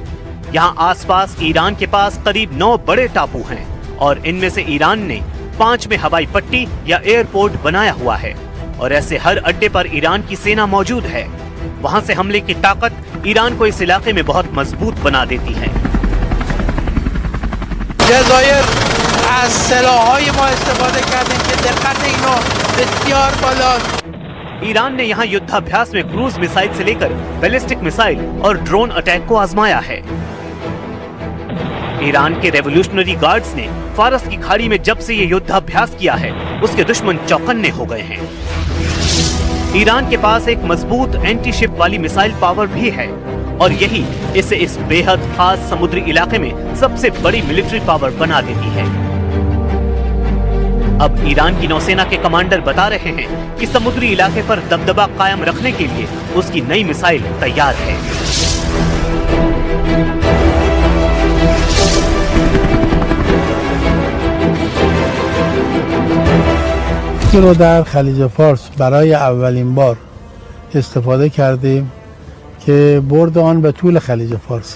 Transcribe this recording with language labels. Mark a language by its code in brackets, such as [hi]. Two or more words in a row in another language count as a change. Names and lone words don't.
[hi] यहाँ आसपास ईरान के पास करीब 9 बड़े टापू हैं और इनमें से ईरान ने 5 में हवाई पट्टी या एयरपोर्ट बनाया हुआ है और ऐसे हर अड्डे पर ईरान की सेना मौजूद है। वहाँ से हमले की ताकत ईरान को इस इलाके में बहुत मजबूत बना देती है। [fa] जज़ायर از سلاح‌های ما استفاده کردیم که دقت اینو بسیار بالاست। [hi] ईरान ने यहाँ युद्धाभ्यास में क्रूज मिसाइल से लेकर बैलिस्टिक मिसाइल और ड्रोन अटैक को आजमाया है। ईरान के रेवोल्यूशनरी गार्ड्स ने फारस की खाड़ी में जब से ये युद्धाभ्यास किया है उसके दुश्मन चौकन्ने हो गए हैं। ईरान के पास एक मजबूत एंटी शिप वाली मिसाइल पावर भी है और यही इसे इस बेहद खास समुद्री इलाके में सबसे बड़ी मिलिट्री पावर बना देती है। अब ईरान की नौसेना के कमांडर बता रहे हैं कि समुद्री इलाके पर दबदबा कायम रखने के लिए उसकी नई मिसाइल तैयार है। [fa] این رو در خلیج فارس برای اولین بار استفاده کردیم که برد آن به طول خلیج فارس.